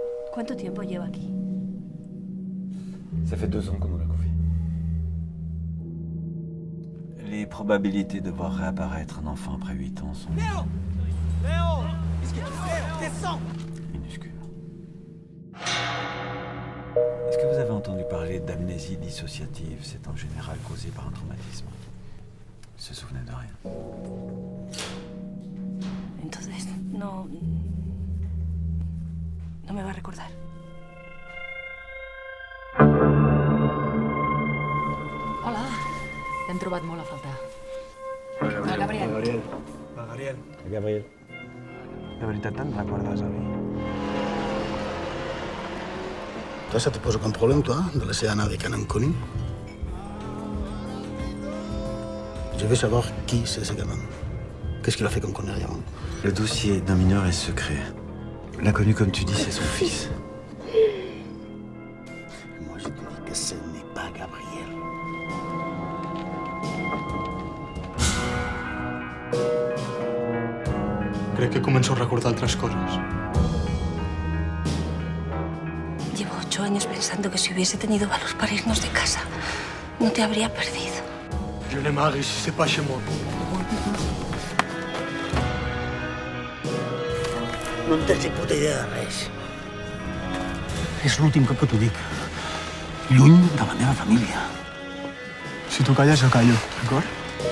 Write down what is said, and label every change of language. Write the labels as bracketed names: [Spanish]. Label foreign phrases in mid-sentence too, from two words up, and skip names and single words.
[Spanish] ¿Cuánto tiempo lleva aquí? [French] Ça fait 2 ans qu'on nous l'a confié. Les probabilités de voir réapparaître un enfant après 8 ans sont Léo! Léo! Qu'est-ce que tu fais? Descends! minuscules. Est-ce que vous avez entendu parler d'amnésie dissociative? C'est en général causé par un traumatisme. Il se souvenait de rien. [Spanish] Entonces, no me va a recordar. Hola. [Catalan] T'hem trobat molt a faltar. El Gabriel. Gabriel. De veritat te'n recordes, avi? [French] Toi, ça te pose aucun problème, toi, de laisser Anna avec un inconnu? Je veux savoir qui c'est ce gamin. Qu'est-ce qu'il a fait qu'on connaît rien? Le dossier d'un mineur est secret. L'inconnu, comme tu dis, c'est son fils. Moi, je te dis que ce n'est pas Gabriel. [Catalan] Crec que començo a recordar altres coses. [Spanish] Llevo 8 años pensando que si hubiese tenido valor para irnos de casa, no te habría perdido. [Catalan] Jo n'amaguis si se paixa molt. No en tens ni puta idea de res. És l'últim cop que t'ho dic. Lluny de la meva família. Si tu calles, jo callo, d'acord?